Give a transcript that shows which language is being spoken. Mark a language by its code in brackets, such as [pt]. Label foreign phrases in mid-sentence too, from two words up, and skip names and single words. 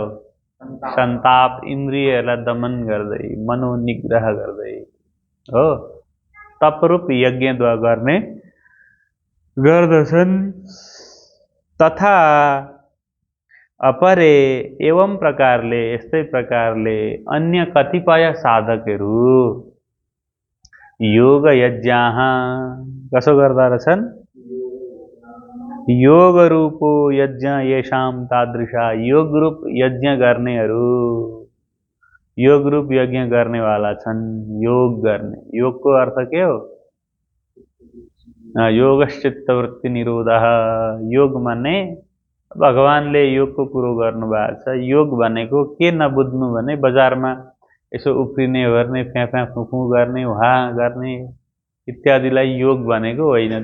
[ne] सन्ताप, इन्द्रियहरूलाई दमन गर्दै, मनोनिग्रह गर्दै हो तपरूप यज्ञद्वारा गर्ने गर्दछन्। [sa] तथा अपरे, [ne] एवं प्रकारले, यस्तै प्रकारले अन्य कतिपय साधकहरू [sa] योग यज्ञाः [ne] कसो गर्दा रहेछन्? [sa] योग रूपो यज्ञ येषां तादृशा, [ne] योग रूप यज्ञ गर्नेहरू, योग रूप यज्ञ गर्नेवाला छन्। योग गर्ने, योगको अर्थ के हो? [sa] योगश्चित्तवृत्ति निरोधः। [ne] योग माने भगवानले योगको कुरो गर्नुभएको छ। योग भनेको के नबुझ्नु भने बजारमा यसो उफ्रिने गर्ने, फ्याँ फुफु गर्ने, वहाँ गर्ने इत्यादिलाई योग भनेको होइन।